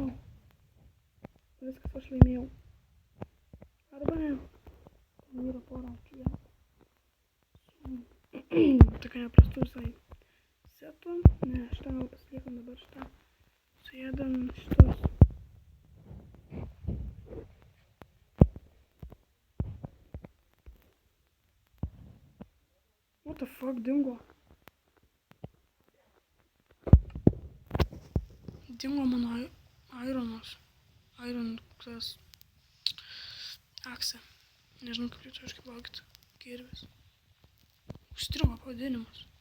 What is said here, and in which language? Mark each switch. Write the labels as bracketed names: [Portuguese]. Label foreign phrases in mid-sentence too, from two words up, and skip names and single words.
[Lithuanian] Viskas, aš laimėjau. Arba ne. Ten yra pora čia. Tokia neprastų visai setų. Ne, šitą gal pasiliekam dabar šitą. Suėdam šitus. [English] What the fuck, [Lithuanian] dingo? Dingo mano Ironas. Iron tas aksė. Nežinau kaip lietuviškai plaukti. Kirvis. Užstrigo pavadinimas.